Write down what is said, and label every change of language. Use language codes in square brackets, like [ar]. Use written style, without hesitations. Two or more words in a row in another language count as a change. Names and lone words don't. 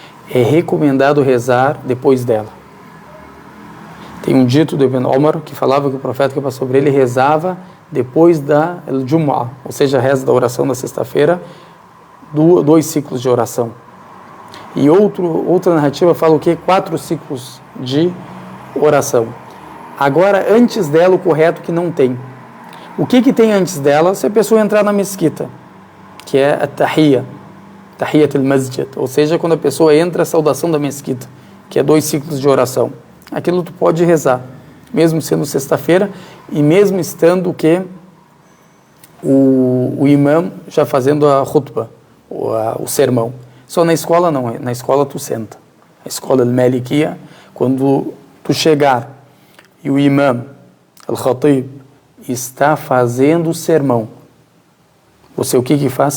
[pt] é recomendado rezar depois dela. Tem um dito do Ibn Omar que falava que o profeta que passou sobre ele rezava depois da Jumu'ah, ou seja, a reza da oração da sexta-feira, 2 ciclos de oração. E outra narrativa fala o quê? 4 ciclos de oração. Agora, antes dela, o correto que não tem. O que tem antes dela? Se a pessoa entrar na mesquita, que é a tahiyya, [ar] تحية المسجد, [pt] ou seja, quando a pessoa entra, a saudação da mesquita, que é 2 ciclos de oração. Aquilo tu pode rezar, mesmo sendo sexta-feira e mesmo estando o imã já fazendo a khutbah, o sermão. Só na escola não, na escola tu senta. A escola al-Malikiyya, quando tu chegar e o imã, al-Khatib, está fazendo o sermão, você o que faz?